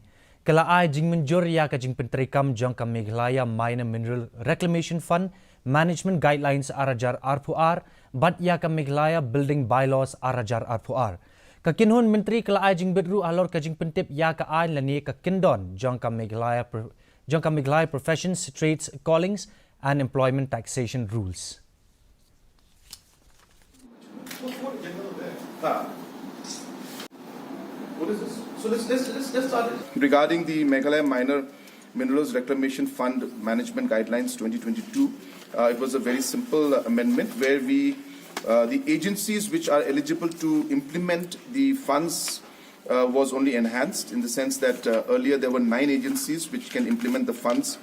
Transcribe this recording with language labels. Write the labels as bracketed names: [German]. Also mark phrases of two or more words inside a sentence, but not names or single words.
[Khasi] Kala ai jing menjur ya ka jing pentrikam Jong ka Meghalaya Minor Mineral Reclamation Fund Management Guidelines arajar R4R but ya ka Meghalaya Building Bylaws arajar R4R. Ka Kynhun Myntri kala ai jing bedru alor ka jing pentip ya ka ai lani ka Kindon Jong ka Meghalaya Professions, Trades, Callings and Employment Taxation Rules. [English] What is this? So let's start it. Regarding the Meghalaya Minor Minerals Reclamation Fund Management Guidelines 2022, it was a very simple amendment where the agencies which are eligible to implement the funds was only enhanced in the sense that earlier there were 9 agencies which can implement the funds.